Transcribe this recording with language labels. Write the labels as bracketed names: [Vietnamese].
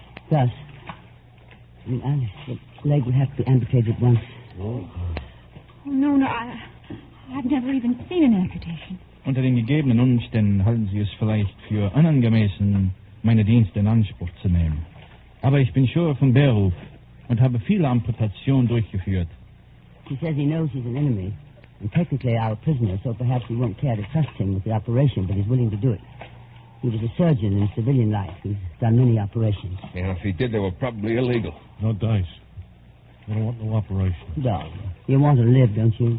[English] Gus, Alice, the leg would have to be amputated at once. Oh, no, I've never even seen an amputation. [German] Unter den gegebenen Umständen halten Sie es vielleicht für unangemessen, meine Dienste in Anspruch zu nehmen. Aber ich bin Schürer von Beruf und habe viele Amputationen durchgeführt. [English] He says he knows he's an enemy, and technically our prisoner, so perhaps we won't care to trust him with the operation, but he's willing to do it. He was a surgeon in civilian life who's done many operations. Yeah, if he did, they were probably illegal. No dice. I don't want no operation. Darling, you want to live, don't you?